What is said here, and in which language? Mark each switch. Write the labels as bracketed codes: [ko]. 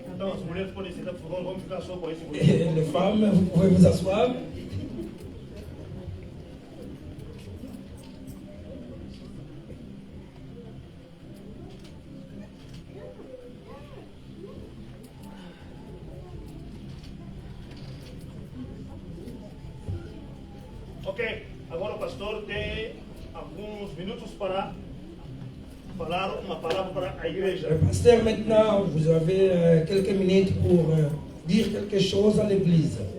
[pt] Então, as mulheres podem sentar, por favor, vamos ficar só com esse grupo. [fr] Et les femmes, vous pouvez vous asseoir. [pt] Ok, agora o pastor tem alguns minutos para falar uma palavra para a igreja. [fr] Le pasteur, maintenant, vous avez quelques minutes pour dire quelque chose à l'église.